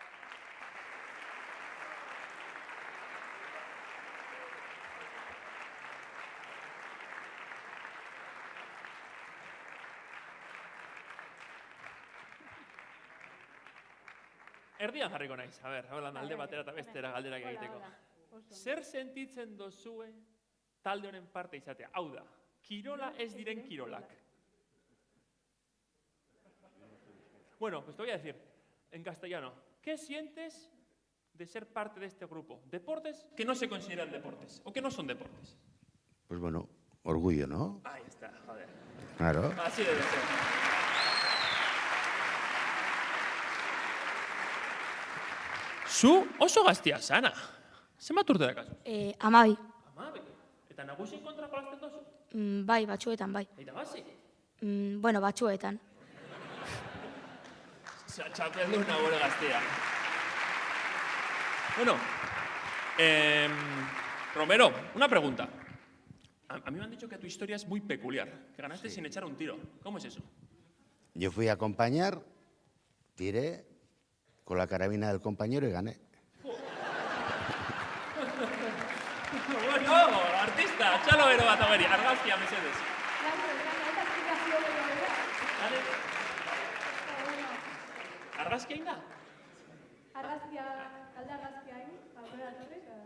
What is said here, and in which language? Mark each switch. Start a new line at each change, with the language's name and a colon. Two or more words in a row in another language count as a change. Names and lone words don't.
Basque: Erdian jarriko naiz, alde batera eta bestera galderak egiteko. Zer sentitzen dozue talde honen parte izatea? Hau da, kirola ez diren kirolak.
Spanish: Bueno, pues te voy a decir, en castellano, ¿qué sientes de ser parte de este grupo? Deportes que no se consideran deportes, o que no son deportes. Pues bueno, orgullo, ¿no? Ahí está, joder. Claro. Así debe ser.
Basque: Zu oso gaztia sana. Zenbat urte dakazu? 12. Eta nagusin kontra jolasten dozu? Bai, batzuetan, bai. Eta bazi? Bueno, batzuetan. Txapelduna gure gaztia.
Spanish: Bueno, Romero, una pregunta. A mí me han dicho que tu historia es muy peculiar, que ganaste sin echar un tiro. ¿Cómo es eso? Yo fui a acompañar, tiré con la carabina del compañero y gané.
Basque: Bueno, artista, txalo bero bat hogeri, argazkia mesedez. Argazkia inda? Argazkia, alde argazkia egin, aurrera torri,